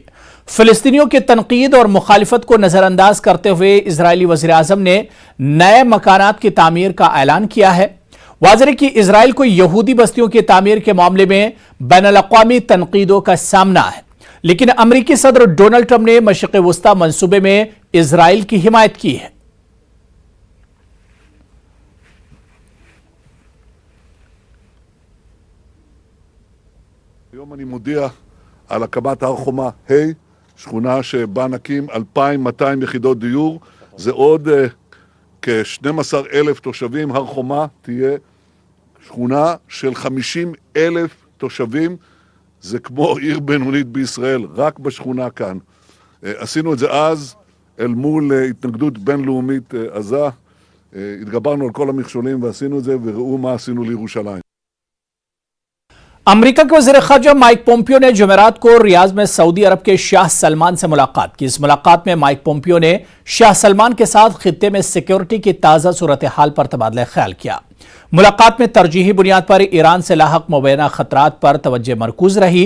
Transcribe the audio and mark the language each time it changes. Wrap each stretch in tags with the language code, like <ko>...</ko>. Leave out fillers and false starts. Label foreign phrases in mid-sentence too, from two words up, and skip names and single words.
<ur>فلسطینیوں کی تنقید اور مخالفت کو نظر انداز کرتے ہوئے اسرائیلی وزیراعظم نے نئے مکانات کی تعمیر کا اعلان کیا ہے۔ واضح ہے کہ اسرائیل کو یہودی بستیوں کی تعمیر کے معاملے میں بین الاقوامی تنقیدوں کا سامنا ہے، لیکن امریکی صدر ڈونلڈ ٹرمپ نے مشرق وسطی منصوبے میں اسرائیل کی حمایت کی ہے۔</ur> <he>היום אני מודיע על הקמת הר חומה ה', שכונה שבה נקים 2,200 יחידות דיור. זה עוד כ-12,000 תושבים. הר חומה תהיה שכונה של 50,000 תושבים. זה כמו עיר בינונית בישראל, רק בשכונה כאן. עשינו את זה אז אל מול התנגדות בינלאומית עזה. התגברנו על כל המכשולים ועשינו את זה, וראו מה עשינו לירושלים.</he> <ur>امریکہ کے وزیر خارجہ مائک پومپیو نے جمعرات کو ریاض میں سعودی عرب کے شاہ سلمان سے ملاقات کی۔ اس ملاقات میں مائک پومپیو نے شاہ سلمان کے ساتھ خطے میں سیکیورٹی کی تازہ صورتحال پر تبادلہ خیال کیا۔ ملاقات میں ترجیحی بنیاد پر ایران سے لاحق مبینہ خطرات پر توجہ مرکوز رہی۔</ur>